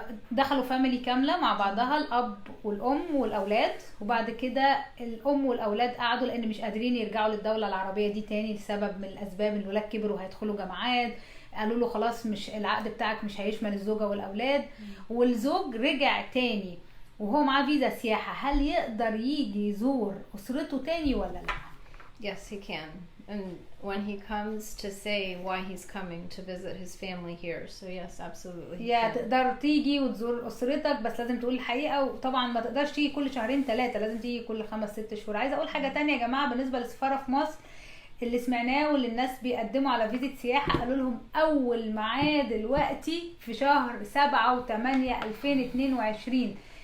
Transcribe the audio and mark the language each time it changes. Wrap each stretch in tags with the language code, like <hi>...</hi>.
<ar>دخلوا فاميلي كاملة مع بعضها، الأب والأم والأولاد، وبعد كده الأم والأولاد قعدوا لأن مش قادرين يرجعوا للدولة العربية دي تاني لسبب من الأسباب. الولاد كبروا هيدخلوا جامعات، قالوا له خلاص مش العقد بتاعك مش هيشمل الزوجة والأولاد. والزوج رجع تاني وهو معاه فيزا سياحة، هل يقدر يجي يزور أسرته تاني ولا لا؟</ar> <en>Yes, he can. And when he comes to say why he's coming to visit his family here. So yes, absolutely.</en> <ar>يا تقدر تيجي وتزور أسرتك، بس لازم تقول الحقيقة. وطبعا ما تقدرش تيجي كل شهرين 3، لازم تيجي كل 5-6 شهور. عايزة أقول حاجة تانية يا جماعة بالنسبة للسفارة في مصر، اللي سمعناه واللي الناس بيقدموا على فيزيت سياحة قالوا لهم أول ميعاد دلوقتي في شهر 7/8/2022.</ar>